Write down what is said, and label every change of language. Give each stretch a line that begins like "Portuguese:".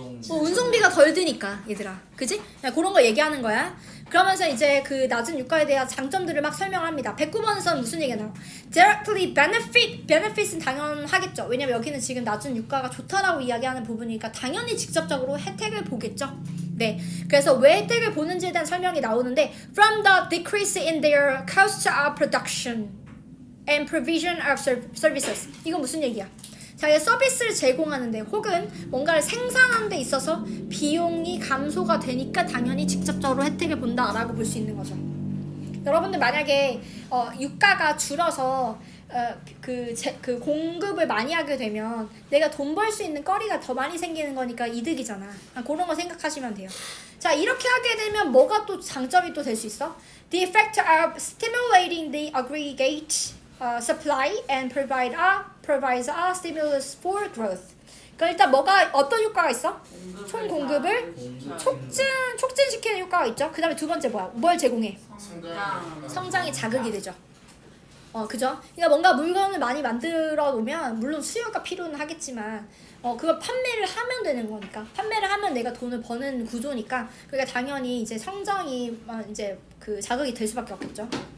Korean: 운송비가 덜 드니까 얘들아, 그지? 그런 거 얘기하는 거야. 그러면서 이제 그 낮은 유가에 대한 장점들을 막 설명합니다. 109번에서는 무슨 얘기가 나와요?
English: Directly benefit
Korean: 은 당연하겠죠. 왜냐면 여기는 지금 낮은 유가가 좋다라고 이야기하는 부분이니까 당연히 직접적으로 혜택을 보겠죠. 네, 그래서 왜 혜택을 보는지에 대한 설명이 나오는데
English: from the decrease in their cost of production and provision of services.
Korean: 이건 무슨 얘기야? 자기가 서비스를 제공하는데 혹은 뭔가를 생산하는 데 있어서 비용이 감소가 되니까 당연히 직접적으로 혜택을 본다라고 볼 수 있는 거죠. 여러분들 만약에 유가가 줄어서 그 공급을 많이 하게 되면 내가 돈 벌 수 있는 거리가 더 많이 생기는 거니까 이득이잖아. 그런 거 생각하시면 돼요. 자, 이렇게 하게 되면 뭐가 또 장점이 또 될 수 있어?
English: The effect of stimulating the aggregate supply and provides a stimulus for growth.
Korean: 그러니까 일단 뭐가 어떤 효과가 있어? 총 공급을 촉진시키는 효과가 있죠. 그 다음에 두 번째 뭐야? 뭘 제공해? 성장이 자극이 되죠. 그죠? 그러니까 뭔가 물건을 많이 만들어 놓으면 물론 수요가 필요는 하겠지만 그걸 판매를 하면 되는 거니까 판매를 하면 내가 돈을 버는 구조니까 그러니까 당연히 이제 성장이 이제 그 자극이 될 수밖에 없겠죠.